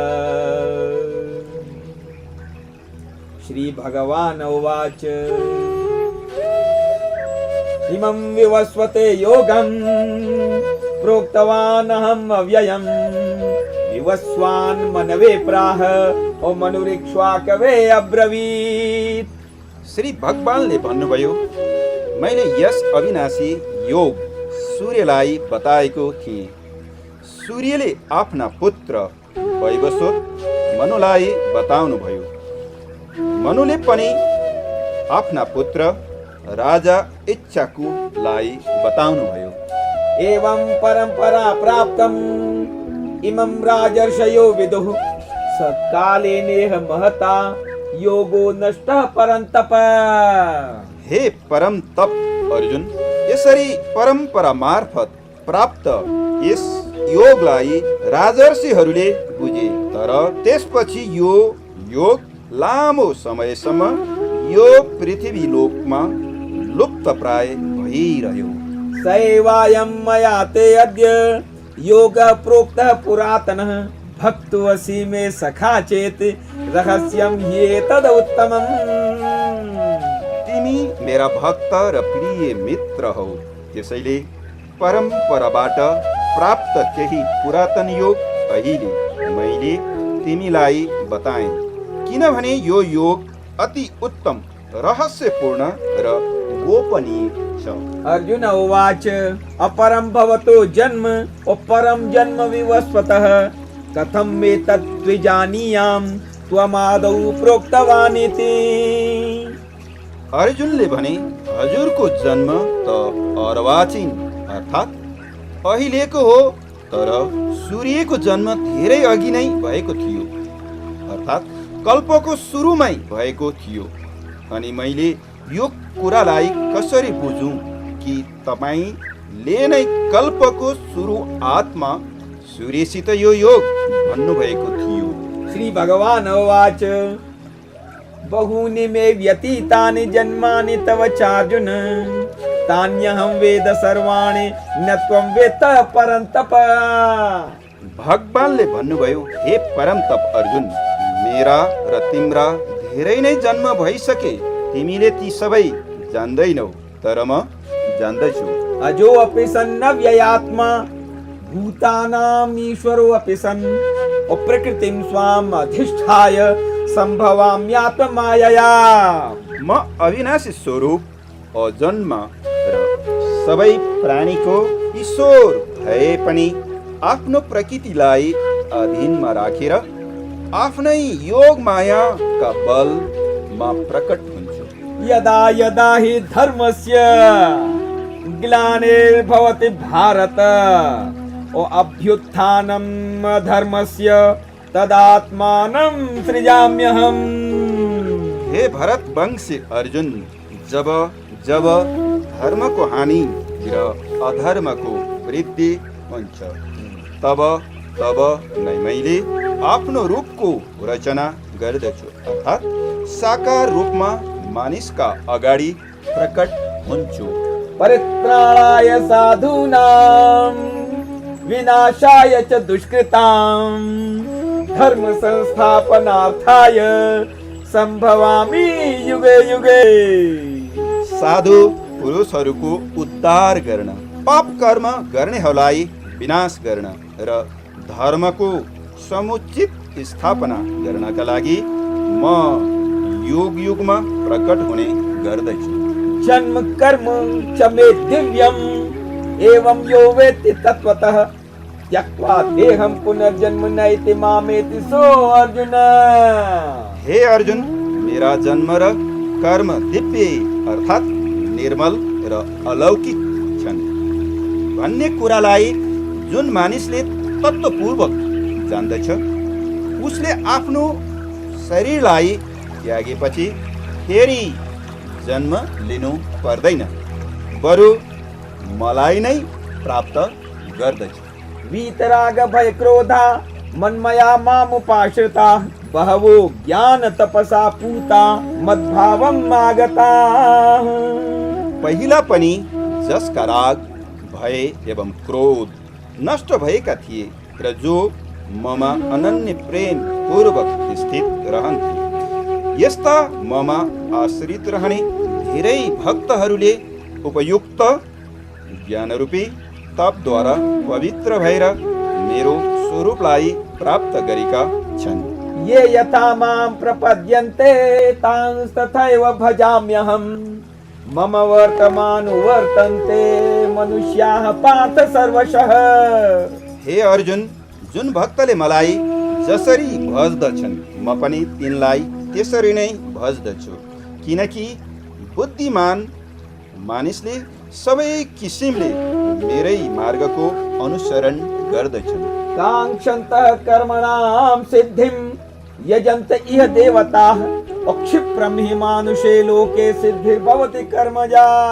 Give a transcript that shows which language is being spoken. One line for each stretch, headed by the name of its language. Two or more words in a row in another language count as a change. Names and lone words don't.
Sanskrit: श्री भगवान् उवाच इमं विवस्वते योगं प्रोक्तवान् अहम् अव्ययम् विवस्वान् मनवे प्राह ओ मनुरिक्ष्वाकवे अब्रवीत्।
Nepali: श्री भगवानले भन्नुभयो, मैले यस अविनाशी योग सूर्यलाई बताएको थिएँ। सूर्यले आफ्ना पुत्र वैवस्वत मनुलाई बताउनुभयो। मनुले पनि आफ्ना पुत्र राजा इच्छाकुलाई बताउनुभयो।
Sanskrit: एवं परंपरा प्राप्तम् इमं राजर्षयो विदुः सत्काले नेह महता योगो नष्टः परन्तप।
Nepali: हे परम तप अर्जुन, यसरी परम्परा मार्फत प्राप्त यस योगलाई राजर्षिहरूले बुझे, तर त्यसपछि यो योग लामो समयसम्म यो पृथ्वी लोकमा लुप्त प्राय भइरह्यो।
Sanskrit: सैवायं मया ते अद्य योगः प्रोक्तः पुरातनः भक्तोऽसि मे सखा चेत् रहस्यं ह्येतदुत्तमम्।
Nepali: तिमी मेरा भक्त र प्रिय मित्र हौ, त्यसैले परम्पराबाट प्राप्त केही पुरातन योग अहिले मैले तिमीलाई बताएँ, किनभने यो योग अति उत्तम, रहस्यपूर्ण र गोपनीय छ।
Sanskrit: अर्जुन उवाच अपरं भवतो जन्म अपरं जन्म विवस्वतः कथं एतत् त्विजानीयाम् त्वमादौ प्रोक्तवान् इति।
Nepali: अर्जुनले भने, हजुरको जन्म त अर्वाचीन अर्थात् अहिलेको हो, तर सूर्यको जन्म धेरै अघि नै भएको थियो, अर्थात् कल्पको सुरुमै भएको थियो। अनि मैले यो कुरालाई कसरी बुझौँ कि तपाईँले नै कल्पको सुरु आत्मा सूर्यसित यो योग भन्नुभएको थियो।
Sanskrit: श्री भगवान् उवाच बहूनि मे व्यतीतानि जन्मानि तव चार्जुन तान्यहं वेद सर्वाणि न त्वं वेत्त परन्तप।
Nepali: भगवानले भन्नुभयो, हे परम तप अर्जुन, मेरा र तिम्रा धेरै नै जन्म भइसके, तिमीले ती सबै जान्दैनौ, तर म जान्दछु।
Sanskrit: अजो अपि सन् व्ययात्मा भूतानाम् ईश्वरो अपि सन् प्रकृतिं स्वाम् अधिष्ठाय सम्भवाम्यात्ममायया।
Nepali: म अविनाशी स्वरूप अजन्म र सबै प्राणीको ईश्वर भए पनि आफ्नो प्रकृतिलाई अधीनमा राखेर आफ्नै योग मायाका बलमा प्रकट हुन्छु।
Sanskrit: यदा यदा हि धर्मस्य ग्लानिर्भवति भारत ओ अभ्युत्थानं धर्मस्य तदात्मानं सृजाम्यहम्।
Nepali: हे भरत वंशी अर्जुन, जब जब धर्मको हानि र अधर्मको वृद्धि हुन्छ, तब तब नै मैले आफ्नो रूपको रचना गर्दछु, अर्थात् साकार रूपमा मानिसका अगाडि प्रकट हुन्छु।
Sanskrit: परित्राणाय साधूनां विनाशाय च दुष्कृतां धर्म संस्थापनार्थाय सम्भवामि युगे युगे।
Nepali: साधु पुरुषहरूको उद्धार गर्न, पाप कर्म गर्नेहरूलाई विनाश गर्न र धर्मको समुचित स्थापना गर्नका लागि म युग युगमा प्रकट हुने गर्दछु।
Sanskrit: जन्म कर्म च मे दिव्यम् एवं यो वेत्ति तत्त्वतः त्यक्त्वा देहं पुनर्जन्म नैति मामेति सो अर्जुन।
Nepali: हे अर्जुन, मेरा जन्म र कर्म दिव्य अर्थात् निर्मल र अलौकिक छन् भन्ने कुरालाई जुन मानिसले तत्त्वपूर्वक जान्दछ, उसले आफ्नो शरीरलाई त्यागेपछि फेरि जन्म लिनु पर्दैन, बरु मलाई नै प्राप्त गर्दछ।
Sanskrit: वीतराग भय क्रोधा मन्मया मामुपाश्रिता बहवो ज्ञान तपसा पूता मद्भावम आगता।
Nepali: पहिला पनि जसका राग भय एवं क्रोध नष्ट भएका थिए र जो ममा अनन्य प्रेम पूर्वक स्थित रहन्थे, यस्ता ममा आश्रित रहने धेरै भक्तहरूले उपयुक्त ज्ञानरूपी तपद्वारा पवित्र भएर मेरो स्वरूपलाई प्राप्त गरेका छन्।
Sanskrit: ये यथा मां प्रपद्यन्ते तांस्तथैव भजाम्यहम् मम वर्तमानुवर्तन्ते मनुष्याः पार्थ सर्वशः।
Nepali: हे अर्जुन, जुन भक्तले मलाई जसरी भज्दछन् म पनि तिनलाई त्यसरी नै भज्दछु, किनकि बुद्धिमान मानिसले सबै किसिमले मेरै मार्गको अनुसरण गर्दछन्।
Sanskrit: काङ्क्षन्तः कर्मणां सिद्धिं यजन्त इह देवताः क्षिप्रं हि मानुषे लोके सिद्धिर्भवति कर्मजा।